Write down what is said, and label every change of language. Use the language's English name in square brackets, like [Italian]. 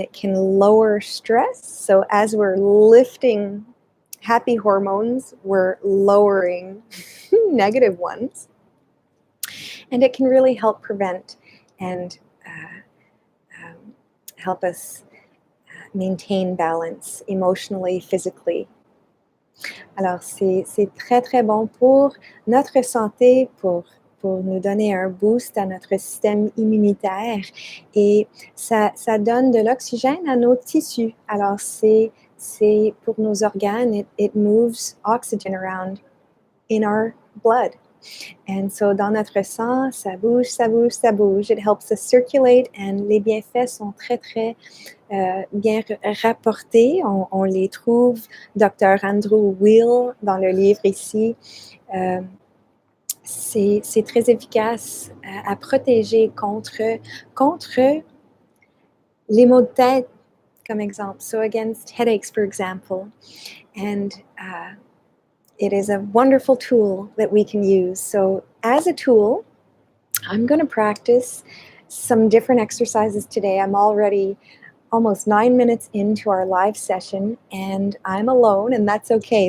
[English] It can lower stress. So as we're lifting happy hormones, we're lowering negative ones. And it can really help prevent and help us maintain balance emotionally, physically. [French] Alors, c'est très, très bon pour notre santé, pour nous donner un boost à notre système immunitaire. Et ça donne de l'oxygène à nos tissus. Alors, c'est pour nos organes, [English] it moves oxygen around in our blood. And so [French] dans notre sang, ça bouge, ça bouge, ça bouge. [English] It helps us circulate, and [French] les bienfaits sont très, très bien rapportés. On les trouve, Dr. Andrew Will, dans le livre ici. C'est très efficace à protéger contre les maux de tête, comme exemple. [English] So against headaches, for example. And it is a wonderful tool that we can use. So as a tool, I'm going to practice some different exercises today. I'm already almost 9 minutes into our live session, and I'm alone, and that's okay.